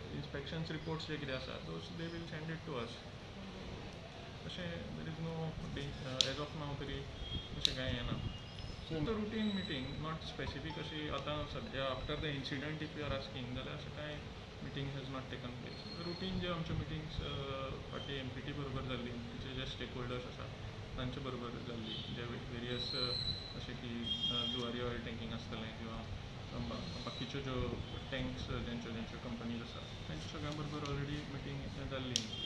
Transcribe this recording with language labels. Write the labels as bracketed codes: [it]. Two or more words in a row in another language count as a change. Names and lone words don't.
[en] inspections reports [kok] जे कितें आसा [en] those they will send it to us. There is no as of now [kok] तरी तशें कांय येना. [en] So it's a routine meeting, not specific [kok] अशी आतां सद्या [en] after the incident if you are asking [kok] जाल्यार अशें कांय [en] meeting has not taken place. [kok] Routine जे आमचे meetings फाटी MPT बरोबर जाल्ली, जे stakeholders आसा तांचे बरोबर जाल्ली, जे various अशें की जुवारी ऑयल टँकींग आसतलें किंवा बाकीच्यो ज्यो टँक्स ज्यांच्यो कंपनीज आसा तांच्या सगळ्यां बरोबर [en] already meeting [kok] जाल्ली.